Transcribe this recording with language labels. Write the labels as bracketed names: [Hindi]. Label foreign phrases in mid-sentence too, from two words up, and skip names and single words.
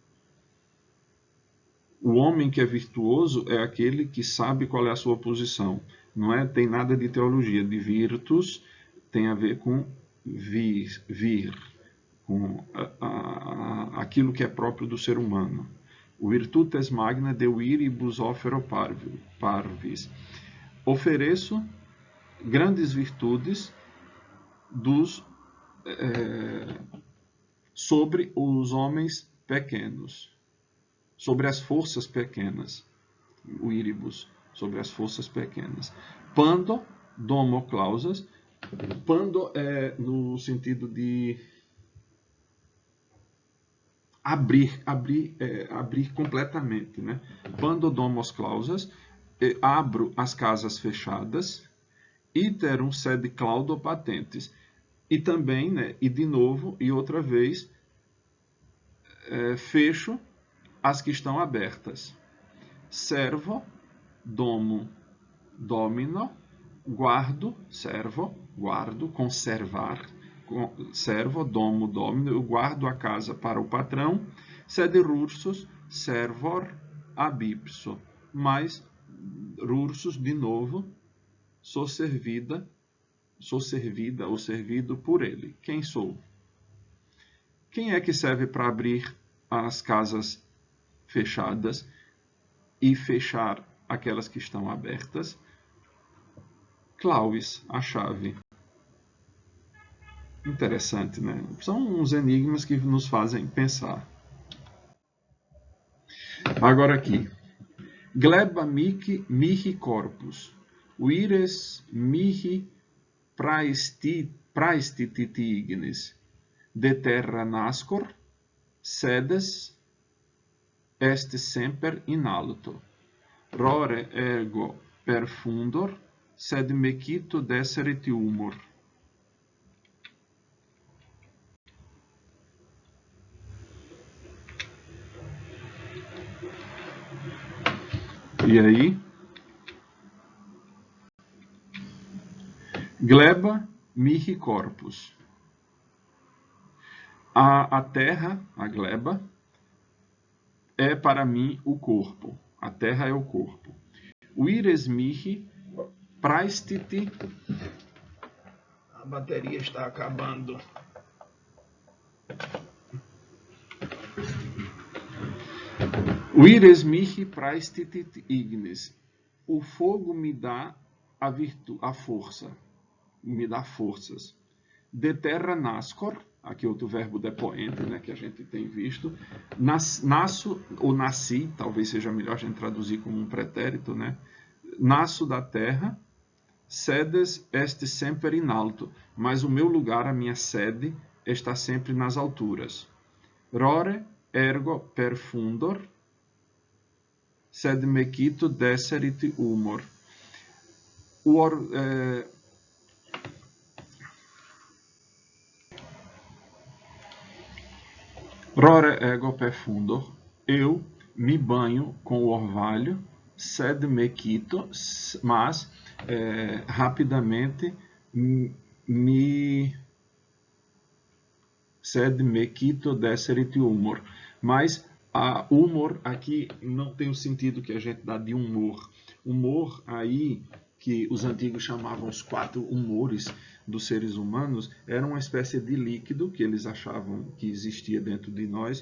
[Portuguese] O homem que é virtuoso é aquele que sabe qual é a sua posição. Não tem nada de teologia. De virtus tem a ver com vir, com aquilo que é próprio do ser humano. [Latin] O virtutes magna de viribus offero parvis. [Portuguese] Ofereço grandes virtudes sobre os homens pequenos. Sobre as forças pequenas, o iribus, sobre as forças pequenas. [Latin] Pando, domo clausas. [Portuguese] Pando é no sentido de abrir completamente, né? [Latin] Pando domos clausas, [Portuguese] abro as casas fechadas, [Latin] iterum sed claudo patentes. [Portuguese] E também, né, e de novo, e outra vez, fecho as que estão abertas. [Latin] Servo, domo, domino, guardo, servo, [Portuguese] guardo, conservar, [Latin] servo, domo, domino, [Portuguese] eu guardo a casa para o patrão, [Latin] sed rursus, servor, ab ipso. [Portuguese] Mas, rursus, de novo, sou servida ou servido por ele. Quem sou? Quem é que serve para abrir as casas fechadas e fechar aquelas que estão abertas? Clauis, a chave. Interessante, né? São uns enigmas que nos fazem pensar. Agora aqui. [Latin] Gleba mihi corpus, vires mihi praestitignes, de terra nascor, sedes est semper in alto. Rore ergo perfundor, sed mecito deseret humor. [Portuguese] E aí? [Latin] Gleba mihi corpus. [Portuguese] A terra, a gleba, é para mim o corpo. A terra é o corpo. Vires mihi praestiti. A bateria está acabando. [Latin] Vires mihi praestiti ignes. [Portuguese] O fogo me dá a força. Me dá forças. [Latin] De terra nascor. [Portuguese] Aqui outro verbo depoente, né, que a gente tem visto. Nasço ou nasci, talvez seja melhor a gente traduzir como um pretérito, né? Nasço da terra, [Latin] sedes est semper in alto, [Portuguese] mas o meu lugar, a minha sede, está sempre nas alturas. [Latin] Rore ergo perfundor, sed mecito deseret humor. Rore ergo perfundor, [Portuguese] eu me banho com o orvalho, [Latin] sed mecito, [Portuguese] mas rapidamente [Latin] sed mecito deseret humor. [Portuguese] Mas humor aqui não tem o sentido que a gente dá de humor. Humor aí, que os antigos chamavam os 4 humores, dos seres humanos era uma espécie de líquido que eles achavam que existia dentro de nós.